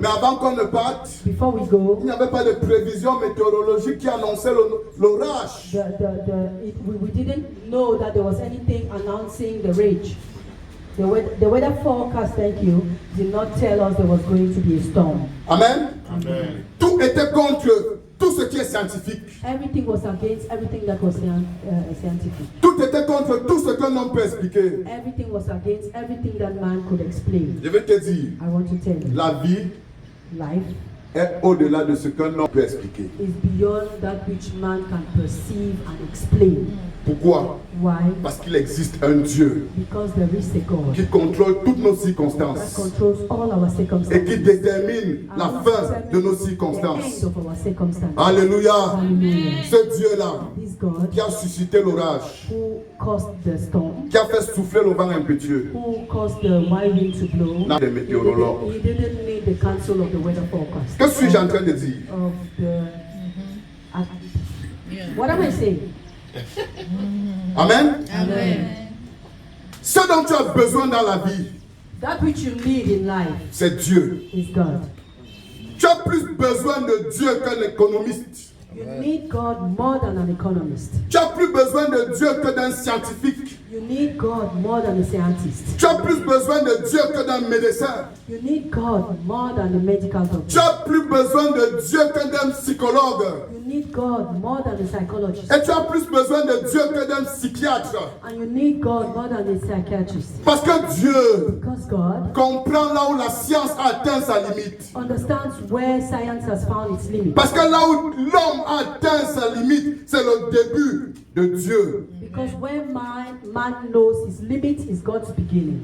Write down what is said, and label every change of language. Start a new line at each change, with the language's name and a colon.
French: mais avant qu'on ne parte,
English: before we go,
French: il n'y avait pas de prévision météorologique qui annonçait l'orage.
English: we didn't know that there was anything announcing the rage. The weather forecast, thank you, did not tell us there was going to be a storm. Amen.
French: Tout était contre tout ce qui est scientifique.
English: Everything was against everything that was scientific.
French: Tout était contre tout ce qu'un homme peut expliquer.
English: Everything was against everything that man could explain.
French: Je vais te dire,
English: I want to tell you,
French: la vie
English: life
French: est au-delà de ce qu'un homme peut expliquer.
English: is beyond that which man can perceive and explain.
French: Pourquoi?
English: Why?
French: Parce qu'il existe un Dieu
English: Because there is a God
French: qui contrôle toutes nos
English: that
French: circonstances
English: controls all our
French: et qui
English: circumstances.
French: détermine la
English: And
French: fin de nos
English: determines the
French: circonstances.
English: end of our circumstances.
French: Alléluia.
English: Hallelujah.
French: Ce Dieu-là
English: This God
French: qui a suscité l'orage,
English: who caused the storm,
French: qui a fait souffler le vent impétueux,
English: who caused the wild wind to blow,
French: n'a des météorologues.
English: he didn't need the counsel of the weather forecast.
French: Que suis-je en train de dire?
English: Of the, Yeah. what am I saying? Amen. Amen.
French: Ce dont tu as besoin dans la vie,
English: That which you need in life
French: c'est Dieu.
English: is God.
French: Tu as plus besoin de Dieu qu'un économiste.
English: You need God more than an economist.
French: Tu as plus besoin de Dieu que d'un scientifique.
English: You need God more than a scientist.
French: Tu as plus besoin de Dieu que d'un médecin.
English: You need God more than a medical
French: Tu
English: doctor.
French: as plus besoin de Dieu que d'un psychologue.
English: You need God more than a psychologist.
French: Et tu as plus besoin de Dieu que d'un psychiatre.
English: And you need God more than a psychiatrist.
French: Parce que Dieu
English: Because God
French: comprend là où la science a atteint sa limite.
English: understands where science has found its limit.
French: Parce que là où l'homme atteint sa limite, c'est le début de Dieu.
English: Because where man knows his limit is God's beginning.